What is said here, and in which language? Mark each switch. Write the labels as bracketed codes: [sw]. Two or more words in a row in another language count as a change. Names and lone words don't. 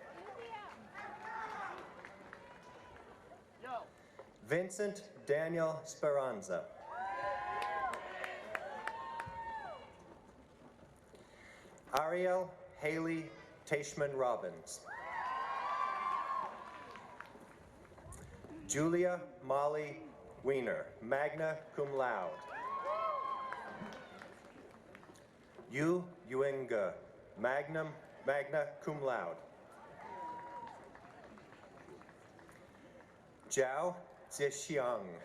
[en] Vincent Daniel Speranza. Ariel Haley Tashman Robbins. Julia Molly Wiener, [la] magna cum laude. [en] Yu Yuenga, [la] magna cum laude. [en] Zhao Zhixiang.